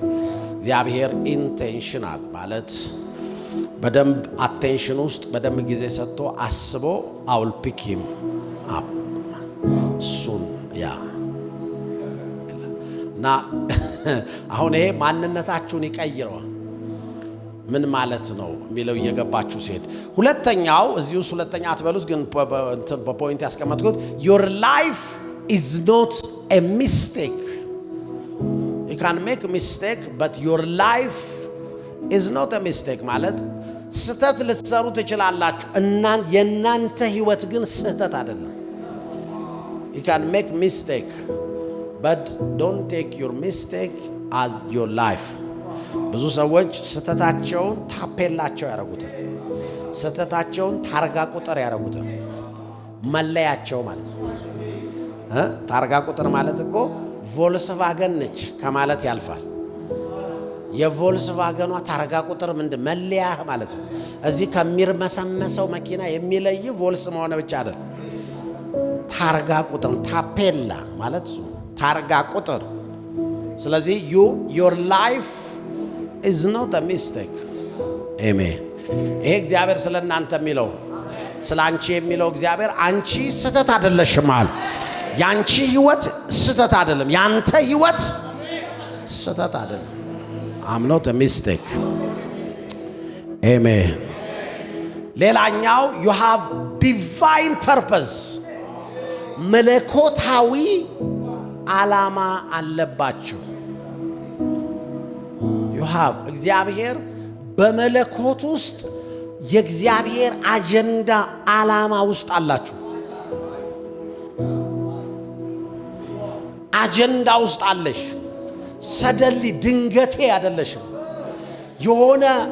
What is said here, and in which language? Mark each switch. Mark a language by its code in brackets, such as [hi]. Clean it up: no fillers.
[am] እግዚአብሔር ኢንቴንሽናል ማለት በደንብ አቴንሽን ውስጥ በደንብ ጊዜ ሰጥቶ አስቦ አውል ፒክ ሂም አፕ ሱን ያ እና አሁን ይሄ ማንነታችሁን ይቀይረዋል። ምን ማለት ነው የሚለው እየገባችሁ ሲሄድ ሁለተኛው እዚህ ውስጥ ሁለተኛ አትበሉት ግን በፖይንት ያስቀመጥኩት [en] your life is not a mistake. You can make a mistake but your life is not a mistake [am] ማለት ስህተት ልትሰሩ ትችላላችሁ የእናንተ ህይወት ግን ስህተት አይደለም። [en] You can make mistake but don't take your mistake as your life. [am] ብዙ ሰዎች ስህተታቸውን ታፔላቸው ያረጉታል። ስህተታቸውን ታርጋ ቁጥር ያረጉታል። መለያቸው ማለት ታርጋ ቁጥር ማለት እኮ ቮልስቫገን ነች ከማለት ያልፋል። የቮልስቫገኗ ታርጋ ቁጥር ምንድን መለያ ማለት ነው። እዚህ ከሚርመሰመሰው መኪና የሚለይ ቮልስ መሆነ ብቻ አይደል። ታርጋ ቁጥር ታፔላ ማለት ታርጋ ቁጥር። ስለዚህ [en] your life is not a mistake. Amen. [am] ይሄ እግዚአብሔር ስለናንተ የሚለው ስላንቺ የሚለው እግዚአብሔር አንቺ ስህተት አይደለሽም ማለት ያንቺ ህይወት ስህተት አይደለም። ያንተ ህይወት ስህተት አይደለም። [en] I'm not a mistake. Amen. ሌላኛው you have divine purpose. [am] መለኮታዊ ዓላማ አለባችሁ። እግዚአብሔር በመለኮት ውስጥ የእግዚአብሔር አጀንዳ ዓላማ ውስጥ አላችሁ። አጀንዳ ውስጥ አለሽ። ሰደሊ ድንገቴ አይደለሽም። የሆነ